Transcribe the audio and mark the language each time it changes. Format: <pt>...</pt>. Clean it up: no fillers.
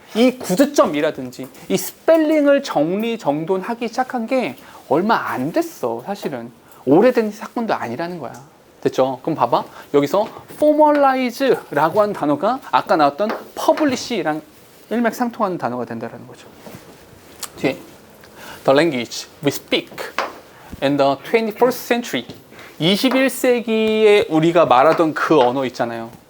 <ko>이 구두점이라든지 이 스펠링을 정리정돈하기 시작한 게 얼마 안 됐어, 사실은. 오래된 사건도 아니라는 거야. 됐죠? 그럼 봐봐. 여기서 formalize라고 하는 단어가 아까 나왔던 publish랑 일맥상통하는 단어가 된다는 거죠. 뒤에</ko> <en>The language we speak in the 21st century.</en> <ko>21세기에 우리가 말하던 그 언어 있잖아요.</ko>